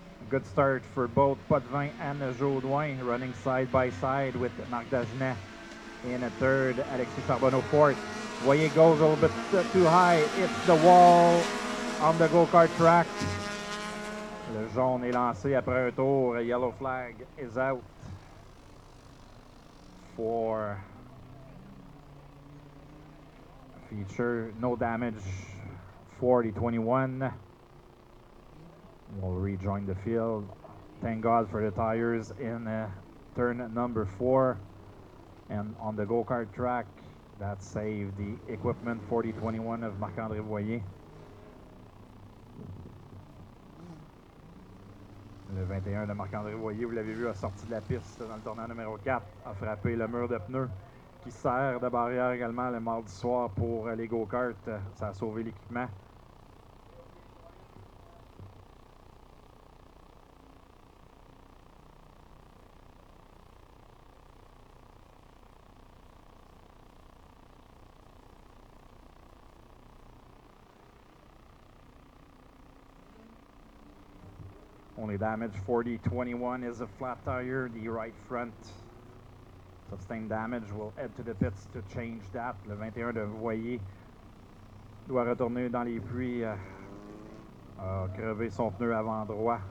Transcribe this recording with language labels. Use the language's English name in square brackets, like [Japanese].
[English] Good start for both Potvin and Jaudoin, running side by side with Marc Dagenet in a third, Alexis Charbonneau fourth. Voyer goes a little bit too high, hits the wall on the go-kart track. [French] Le jaune est lancé après un tour. [English] Yellow flag is out for feature. No damage for the 21. We'll rejoin the field. Thank God for the tires in turn number 4. And on the go-kart track, that saved the equipment for the 21 of Marc-André Voyer. [French] Le 21 de Marc-André Voyer, vous l'avez vu, a sorti de la piste dans le tournant numéro 4, a frappé le mur de pneus qui sert de barrière également le mardi soir pour les go-karts. Ça a sauvé l'équipement. [English] Only damage for the 21 is a flat tire. The right front sustained damage. Will head to the pits to change that. [French] Le 21 de Voyer doit retourner dans les puits. A crevé son pneu avant droit.